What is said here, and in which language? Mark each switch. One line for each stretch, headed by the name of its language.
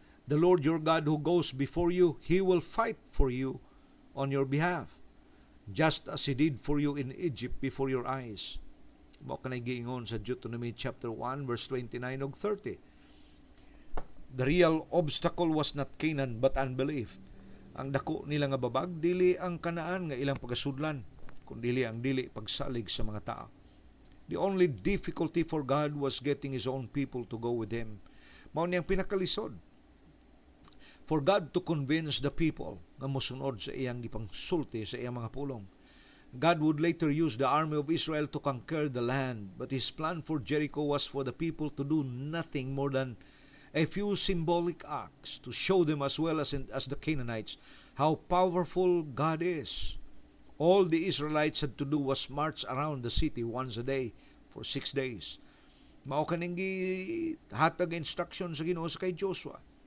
English: The Lord your God who goes before you, He will fight for you on your behalf, just as He did for you in Egypt before your eyes.
Cebuano: Mao kanay giingon sa Deuteronomy chapter 1 verse 29 ug 30.
English: The real obstacle was not Canaan but unbelief.
Cebuano: Ang dako nila nga babag dili ang Kanaan nga ilang pagasudlan, kundi ang dili pagsalig sa mga tao.
English: The only difficulty for God was getting His own people to go with Him.
Cebuano: Mao niyang pinakalisod
English: for God to convince the people
Cebuano: nga mosunod sa iyang gipangsulti sa iyang mga pulong.
English: God would later use the army of Israel to conquer the land, but His plan for Jericho was for the people to do nothing more than a few symbolic acts to show them as well as the Canaanites how powerful God is. All the Israelites had to do was march around the city once a day for 6 days.
Cebuano: Mao kaning hatag instruction sa Ginoo sa kay Joshua.